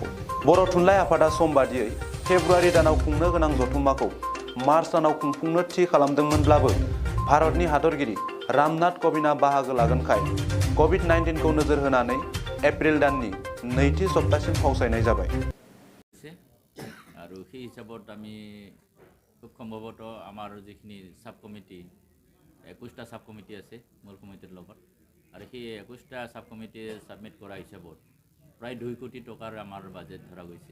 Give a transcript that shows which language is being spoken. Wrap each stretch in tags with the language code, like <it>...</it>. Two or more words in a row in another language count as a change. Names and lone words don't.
<brx>बर' थुनलाइ आफादा सम बादियै फेब्रुवारि दानाव खुंनो गोनां जथुम्माखौ मार्च दानाव खुंफुंनो थि खालामदोंमोनब्लाबो भारतनि हादरगिरि रामनाथ क'विंदआ बाहागो लागोनखाय कभिड-19 खौ नोजोर होनानै एप्रिल दाननि नैथि सप्तासिम फावसायनाय जाबाय।</brx> <as>আৰু সেই হিচাপত আমি খুব সম্ভৱতঃ আমাৰ যিখিনি</as> <en>sub committee</en> <as>21টা</as> <en>sub committee</en> <as>আছে মূল কমিটিৰ লগত আৰু সেই 21টা সাব কমিটিয়ে সাবমিট কৰা হিচাপত প্ৰায় 2 কোটি টকাৰ আমাৰ বাজেট ধৰা গৈছে।</as>